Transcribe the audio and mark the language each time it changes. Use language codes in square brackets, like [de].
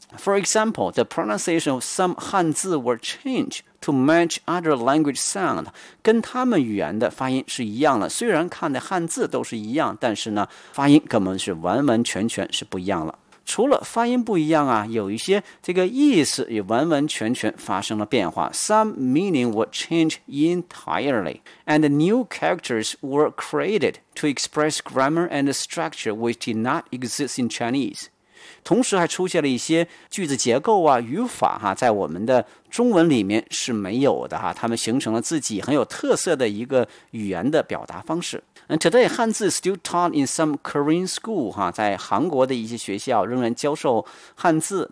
[en] For example, the pronunciation of some 汉字 were changed to match other language sound， [zh] 跟他们语言的发音是一样的，虽然看的汉字都是一样，但是呢发音跟我们是完完全全是不一样了。除了发音不一样啊，有一些这个意思也完完全全发生了变化。 [en] Some meaning were changed entirely, and new characters were created to express grammar and structure which did not exist in Chinese. [zh] 同时还出现了一些句子结构啊、语法哈、啊，在我们的中文里面是没有的哈、啊，他们形成了自己很有特色的一个语言的表达方式。 [en] And today, 汉字 still taught in some Korean school, [zh] 哈，在韩国的一些学校仍然教授汉字。